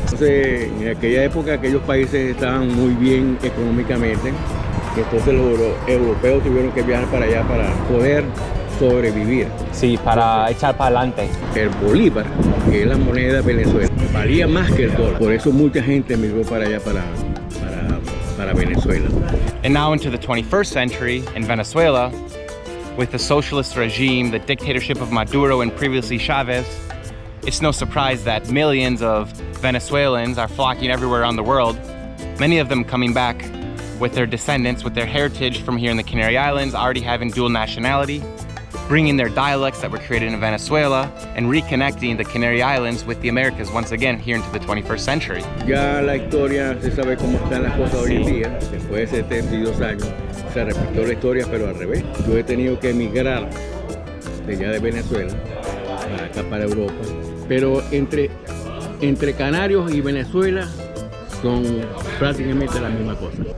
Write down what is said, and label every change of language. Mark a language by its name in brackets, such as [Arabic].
[Spanish] Entonces, en aquella época aquellos países estaban muy bien económicamente, y entonces los europeos tuvieron que viajar para allá para poder sobrevivir. Sí, para echar para adelante. El bolívar, que es la moneda de Venezuela, valía más que el dólar. Por eso mucha gente emigró para allá, para Venezuela. [English] And now into the 21st century in Venezuela, with the socialist regime, the dictatorship of Maduro and previously Chavez, it's no surprise that millions of Venezuelans are flocking everywhere around the world, many of them coming back with their descendants, with their heritage from here in the Canary Islands, already having dual nationality, bringing their dialects that were created in Venezuela and reconnecting the Canary Islands with the Americas once again here into the 21st century. [Spanish] Ya la historia, se sabe cómo están las cosas hoy en día, después de 72 años, se repitió la historia pero al revés. Yo he tenido que emigrar de allá de Venezuela, acá para Europa, pero entre Canarios y Venezuela son prácticamente la misma cosa.